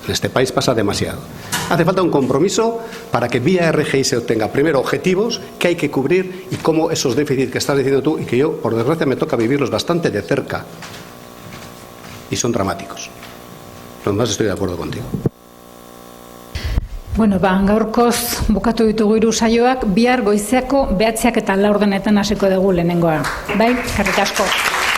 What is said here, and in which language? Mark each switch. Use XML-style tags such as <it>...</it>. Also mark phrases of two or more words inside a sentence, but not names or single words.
<es>En este país pasa demasiado. Hace falta un compromiso para que vía RGI se obtenga primero objetivos que hay que cubrir y cómo esos déficits que estás diciendo tú y que yo, por desgracia, me toca vivirlos bastante de cerca y son dramáticos. Lo demás estoy de acuerdo contigo.</es> <eu>Bueno, gaurkoz bukatu ditugu hiru saioak, bihar goizeako 9:04 hasiko dugu lehenengoa. Bai, eskerrik asko.</eu>